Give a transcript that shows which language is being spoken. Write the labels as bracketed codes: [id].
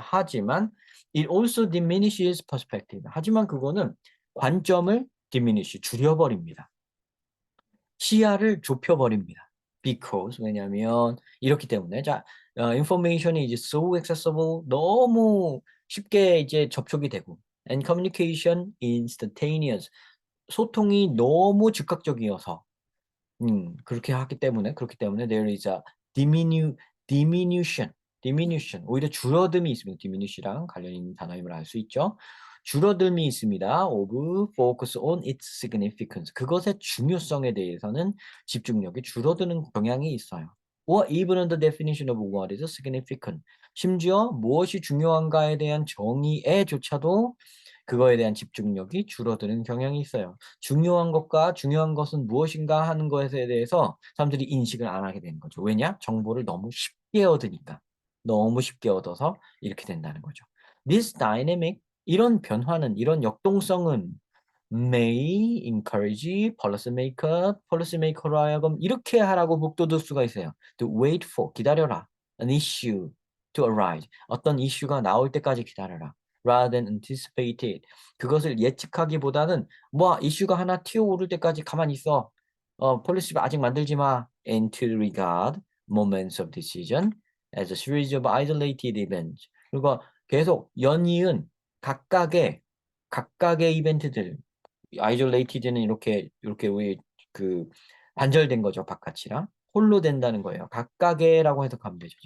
[ko] 하지만 [en] it also diminishes perspective. [ko] 하지만 그거는 관점을 diminish, 줄여버립니다. 시야를 좁혀버립니다. Because 왜냐하면 이렇기 때문에 자, information이 이제 [en] so accessible [ko] 너무 쉽게 이제 접촉이 되고 [en] and communication instantaneous [ko] 소통이 너무 즉각적이어서 그렇기 때문에 [en] there is a diminution, [ko] 오히려 줄어듦이 있습니다. diminish랑 관련 있는 단어임을 알 수 있죠. 줄어듦이 있습니다. [en] of focus on its significance. [ko] 그것의 중요성에 대해서는 집중력이 줄어드는 경향이 있어요. [en] or even the definition of what is significant. [ko] 심지어 무엇이 중요한가에 대한 정의에조차도 그거에 대한 집중력이 줄어드는 경향이 있어요. 중요한 것과 중요한 것은 무엇인가 하는 것에 대해서 사람들이 인식을 안 하게 되는 거죠. 왜냐? 정보를 너무 쉽게 얻으니까. 너무 쉽게 얻어서 이렇게 된다는 거죠. [en] This dynamic, [ko] 이런 변화는, 이런 역동성은 [en] may encourage policymaker [ko] 로 하여금 이렇게 하라고 북돋을 수가 있어요. [en] To wait for, [ko] 기다려라. [en] An issue to arise. [ko] 어떤 이슈가 나올 때까지 기다려라. [en] Rather than anticipate it. [ko] 그것을 예측하기보다는 뭐 이슈가 하나 튀어오를 때까지 가만히 있어. 폴리시 아직 만들지 마. [en] And to regard moments of decision as a series of isolated events. [ko] 그리고 계속 연이은 각각의 이벤트들. isolated는 이렇게 우리 그 단절된 거죠. 바깥이랑 홀로 된다는 거예요. 각각의라고 해석하면 되죠.